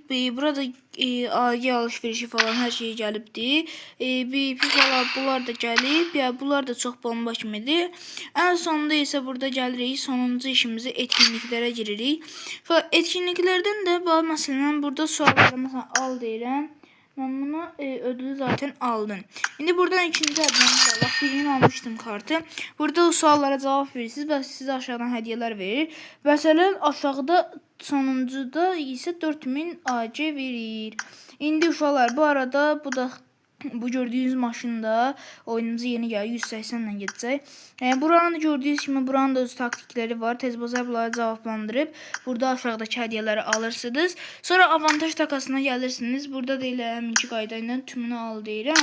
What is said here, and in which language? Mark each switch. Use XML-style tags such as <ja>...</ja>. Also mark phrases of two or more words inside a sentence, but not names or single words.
<az>Burada AG alışverişi falan hər şey gəlibdi. BP falan bunlar da gəlib. Yəni bunlar da çox bomba kimidir. Ən sonunda isə burada gəlirik. Sonuncu işimizi etkinliklərə giririk. Etkinliklərdən də məsələn burada sualları məsələn al deyirəm.</az> <tr>Ben bunu ödülü zaten aldım. Şimdi buradan ikinci adımımız var. Birini almıştım kartı. Burada o suallara cevap verirsiniz ve size aşağıdan hediyeler verir. Mesela aşağıda sonuncuda ise 4000 AC verir.</tr> <az>İndi uşaqlar bu arada bu gördüğünüz maşında oyunumuza yeni gəldi. 180 ilə gedəcək. Buranı gördüyünüz kimi buranın da öz taktikləri var. Tez bazar bunları cavablandırıb burada aşağıdakı hədiyyələri alırsınız. Sonra avantaj takasına gəlirsiniz. Burada da elə həminki qayda ilə tümünü al deyirəm.</az>